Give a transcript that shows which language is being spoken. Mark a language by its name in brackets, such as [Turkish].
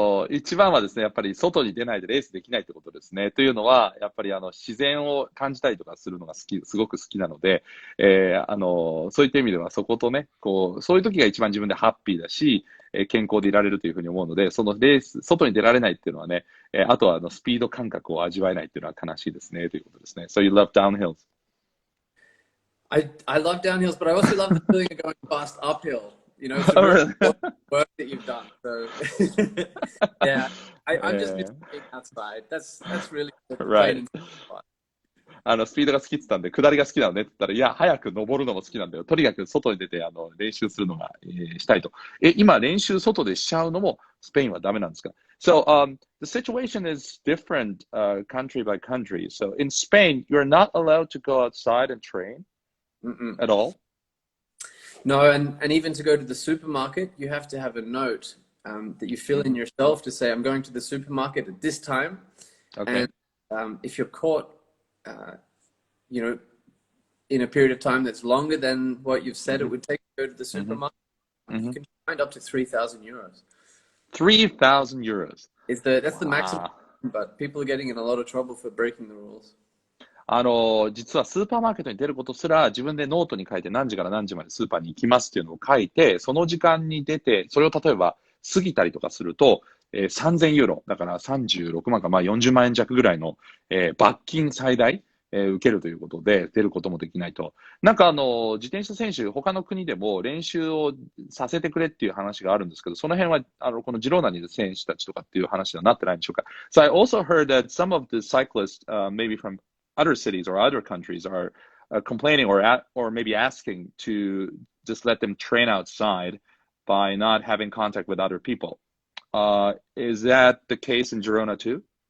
[Japanese] 一番はですね、やっぱり外に出ないでレースできないってことですね。というのは、やっぱり自然を感じたりとかするのがすごく好きなので、そういった意味ではそことね、そういう時が一番自分でハッピーだし、健康でいられるというふうに思うので、そのレース、外に出られないっていうのはね、あとはスピード感覚を味わえないっていうのは悲しいですね、ということですね。 [English] So you love downhills? I love downhills, but I also love the feeling of going fast uphill. It's Oh, really? work that you've done. So yeah, I'm just missing being outside. That's really the Right. training part. [Japanese] スピードが好きって言ったんで、下りが好きなのねって言ったら、いや、早く登るのも好きなんだよ。とにかく外に出て、練習するのが、したいと。今、練習外でしちゃうのも、スペインはダメなんですか？ [English] So, the situation is different, country by country. So, in Spain, you're not allowed to go outside and train at all? No, and even to go to the supermarket, you have to have a note that you fill in yourself to say, I'm going to the supermarket at this time. Okay. And if you're caught, in a period of time that's longer than what you've said it would take to go to the supermarket, you can find up to 3,000 euros. 3,000 euros. That's the maximum, but people are getting in a lot of trouble for breaking the rules. [Japanese] 実はスーパーマーケットに出ることすら自分でノートに書いて何時から何時までスーパーに行きますっていうのを書いて、その時間に出て、それを例えば過ぎたりとかすると、3000ユーロ、だから36万か、40万円弱ぐらいの、罰金最大、受けるということで、出ることもできないと。なんか自転車選手、他の国でも練習をさせてくれっていう話があるんですけど、その辺は、このジローナにいる選手たちとかっていう話にはなってないんでしょうか。 [English] So I also heard that some of the cyclists, maybe from other cities or other countries are complaining or maybe asking to just let them train outside by not having contact with other people. Is that the case in Girona too?